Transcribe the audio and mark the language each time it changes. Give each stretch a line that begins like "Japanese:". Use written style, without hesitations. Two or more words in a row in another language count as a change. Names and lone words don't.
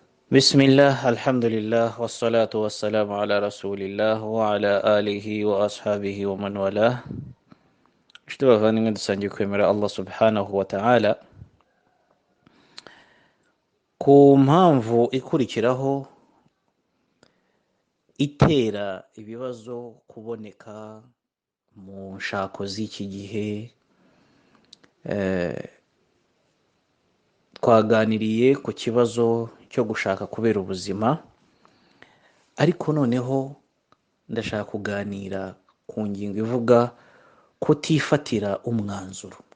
Arabic: بسم الله الحمد لله والصلاة والسلام على رسول الله وعلى آله وأصحابه ومن والاه اشتبه من سنجيكم الله سبحانه وتعالى
Kinyarwanda: ku mpamvu ikurikiraho itera ibibazo kuboneka mu nshako z'iki gihe. Twaganiriye ku kibazo cyo gushaka kubera ubuzima, ariko noneho ndashaka kuganira ku ngingo ivuga kutifatira umwanzuro.